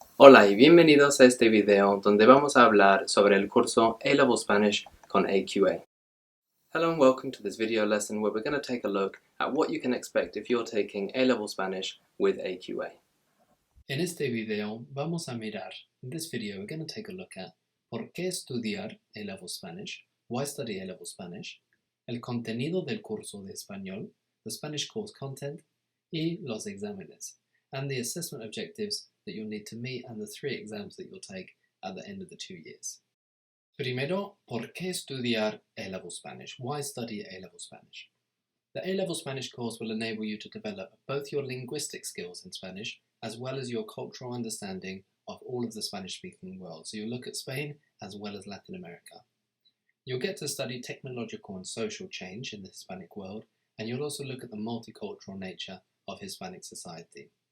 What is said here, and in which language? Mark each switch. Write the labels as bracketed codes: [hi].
[es] Hola y bienvenidos a este video donde vamos a hablar sobre el curso A-Level Spanish con AQA. [en] Hello and welcome to this video lesson where we're going to take a look at what you can expect if you're taking A-Level Spanish with AQA. [es] En este video vamos a mirar, [en] in this video we're going to take a look at [es] ¿por qué estudiar [en] A-Level Spanish? Why study A-Level Spanish? [es] El contenido del curso de español, [en] the Spanish course content, [es] y los exámenes, [en] and the assessment objectives that you'll need to meet and the 3 exams that you'll take at the end of the 2 years. [es] Primero, ¿por qué estudiar A-Level Spanish? [en] Why study A-Level Spanish? The A-Level Spanish course will enable you to develop both your linguistic skills in Spanish as well as your cultural understanding of all of the Spanish-speaking world. So you'll look at Spain as well as Latin America. You'll get to study technological and social change in the Hispanic world, and you'll also look at the multicultural nature of Hispanic society.